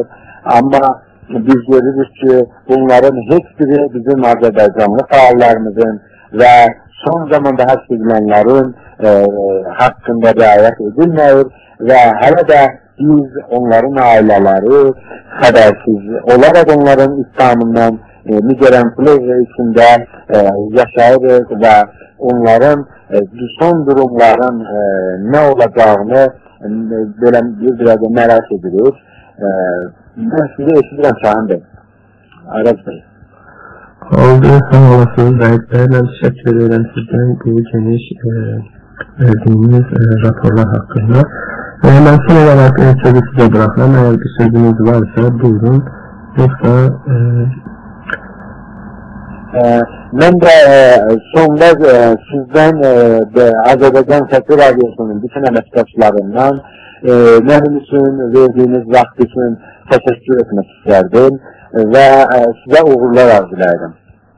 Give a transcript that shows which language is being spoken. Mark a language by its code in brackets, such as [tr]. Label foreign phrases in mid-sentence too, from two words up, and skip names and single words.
[az] Amma biz görürüz ki, bunların heç biri bizim Azərbaycanlı faallarımızın və son zamanda həbs edilənlərin haqqında riayət edilməyir və hələ də biz onların ailələri xəbərsiz olaraq onların ittihamından mügərəmçilik içində yaşayırıq və onların son durumların nə olacağını belə bir də merak edirik. Ben size eşidirəm Şahin Bey. Araz Bey. [tr] Oldu, sağ olasınız Zahid Bey. Ben teşekkür ederim sizden bu geniş verdiğiniz raporlar hakkında. Ben son olarak sözü size bırakıyorum. Eğer bir sözünüz varsa buyurun. Yoksa [az] mən də sonda sizdən Azərbaycan Səsi Radyosunun bütün əməkdaşlarından mənim üçün verdiğiniz vaxt üçün təşəkkür etmək istərdim və sizə uğurlar arzulayırım.